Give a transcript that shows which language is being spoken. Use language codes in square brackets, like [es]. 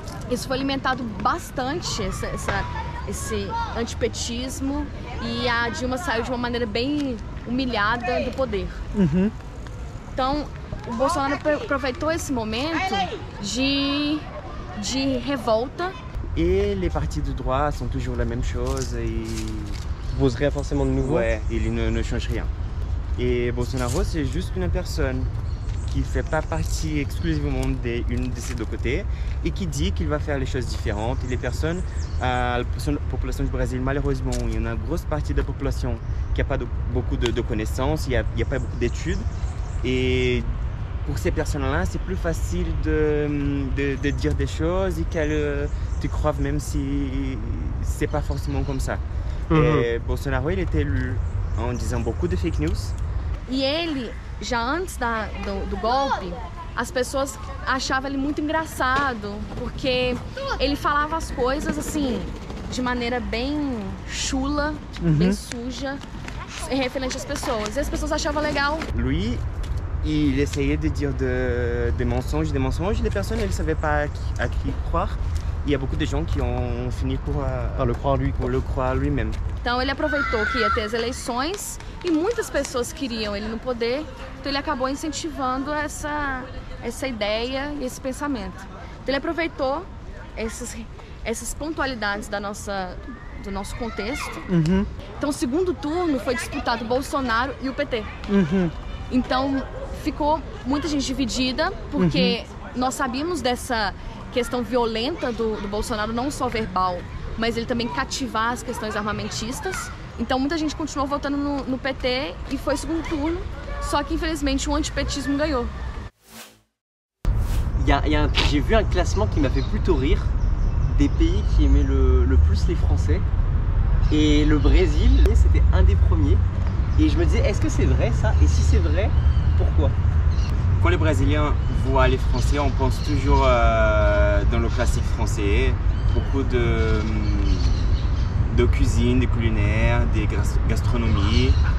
[pt] isso foi alimentado bastante, esse antipetismo, e a Dilma saiu de uma maneira bem humilhada do poder. Então, o Bolsonaro aproveitou esse momento de revolta. [fr] Et les partis de droite sont toujours la même chose et... Pose rien forcément de nouveau. Ouais, il ne change rien. Et Bolsonaro, c'est juste une personne qui ne fait pas partie exclusivement d'une de ces deux côtés et qui dit qu'il va faire les choses différentes. Et les personnes, la population du Brésil, malheureusement, il y en a une grosse partie de la population qui n'a pas beaucoup de connaissances, il n'y a pas beaucoup d'études. Et pour ces personnes-là, c'est plus facile de dire des choses et qu'elles te croient même si c'est pas forcément comme ça. Et Bolsonaro, il était élu en disant beaucoup de fake news. [pt] E ele, já antes do golpe, as pessoas achavam ele muito engraçado, porque ele falava as coisas assim, de maneira bem chula, bem suja, referente às pessoas. E as pessoas achavam legal. [fr] Lui, il essayait de dire des mensonges, les personnes ne savaient pas à qui croire. Il y a beaucoup de gens qui ont fini por le croire lui-même. [pt] Então ele aproveitou que ia ter as eleições e muitas pessoas queriam ele no poder, então ele acabou incentivando essa ideia e esse pensamento. Então ele aproveitou essas pontualidades do nosso contexto. Então o segundo turno foi disputado o Bolsonaro e o PT. Então ficou muita gente dividida, porque nós sabíamos dessa questão violenta do Bolsonaro, não só verbal, mas ele também cativar as questões armamentistas. Então muita gente continuou votando no PT e foi segundo turno, só que infelizmente o antipetismo ganhou. [fr] J'ai vu un classement qui m'a fait plutôt rire des pays qui aimaient le plus les Français. Et le Brésil, c'était un des premiers. Et je me disais, est-ce que c'est vrai ça? Et si c'est vrai, pourquoi? Quand les Brésiliens voient les Français, on pense toujours dans le classique français, beaucoup de cuisine, de culinaire, des gastronomies.